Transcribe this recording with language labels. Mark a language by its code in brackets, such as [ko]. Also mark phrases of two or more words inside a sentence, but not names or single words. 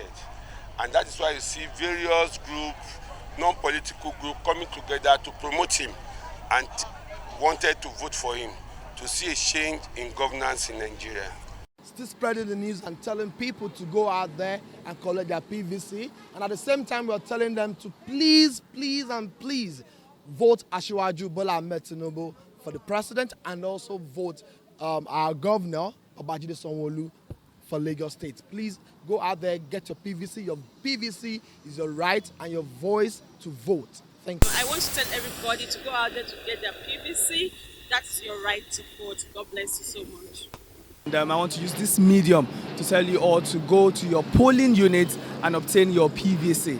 [en] And that is why you see various groups, non-political groups coming together to promote him and wanted to vote for him to see a change in governance in Nigeria. Still spreading the news and telling people to go out there and collect their PVC. And at the same time, we're telling them to please, please, and please vote Asiwaju Bola Ahmed Tinubu for the president, and also vote our governor, Babajide Sanwo-Olu, for Lagos State. Please go out there, get your PVC. Your PVC is your right and your voice to vote. Thank you. I want to tell everybody to go out there to get their PVC. That's your right to vote. God bless you so much. And I want to use this medium to tell you all to go to your polling unit and obtain your PVC.